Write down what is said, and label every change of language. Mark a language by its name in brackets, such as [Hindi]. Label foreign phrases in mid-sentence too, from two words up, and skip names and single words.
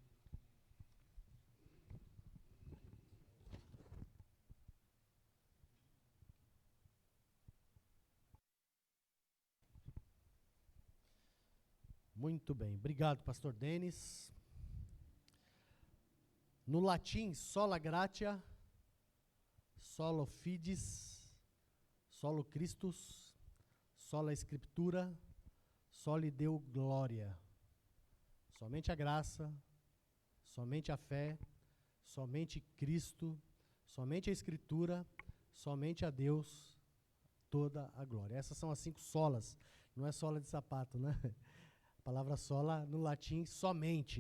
[Portuguese] Muito bem. Obrigado, pastor Denis. No latim, [Latin] sola gratia, solo fides, solo Christus, sola Scriptura, soli Deo glória. [Portuguese] Somente a graça, somente a fé, somente Cristo, somente a Escritura, somente a Deus, toda a glória. Essas são as 5 solas, não é sola de sapato, né? A palavra sola no latim, somente.